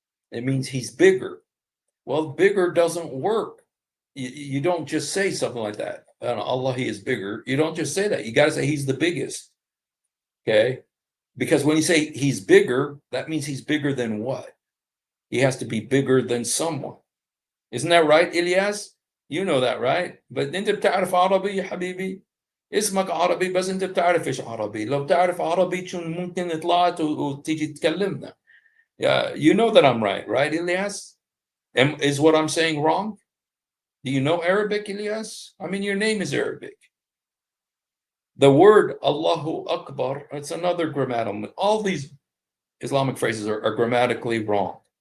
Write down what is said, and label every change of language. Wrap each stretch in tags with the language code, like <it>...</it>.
<en>It means He's bigger. Well, bigger doesn't work. You don't just say something like that. Allah, He is bigger. You don't just say that. You got to say He's the biggest. Okay? Because when you say He's bigger, that means He's bigger than what? He has to be bigger than someone. Isn't that right, Ilyas? You know that, right?</en> <ar>But أنت بتعرف عربي يا حبيبي؟ اسمك عربي بس أنت بتعرفش عربي. لو بتعرف عربي شو ممكن طلعت وتيجي تكلمنا.</ar> <en>Yeah, you know that I'm right, Ilyas? Is what I'm saying wrong? Do you know Arabic, Ilyas? I mean, your name is Arabic. The word Allahu Akbar, it's another grammatical. All these Islamic phrases are grammatically wrong.</en>